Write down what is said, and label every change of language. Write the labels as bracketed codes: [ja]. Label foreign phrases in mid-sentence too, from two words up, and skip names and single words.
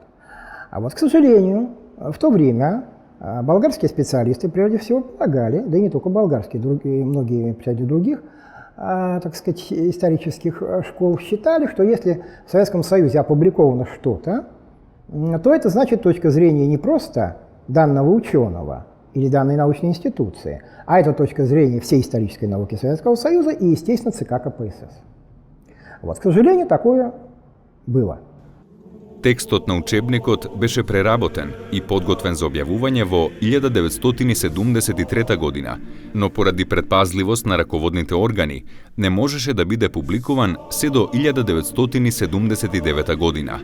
[ru] А вот, к сожалению, в то время болгарские специалисты, прежде всего, полагали, да и не только болгарские, многие представители других, так сказать, исторических школ считали, что если в Советском Союзе опубликовано что-то, то это значит точка зрения не просто данного ученого или данной научной институции, а это точка зрения всей исторической науки Советского Союза и, естественно, ЦК КПСС. Вот, к сожалению, такое было. [mk] Текстот на учебникот беше преработен и подготвен за објавување во 1973 година, но поради предпазливост на раководните органи не можеше да биде публикуван се до 1979 година.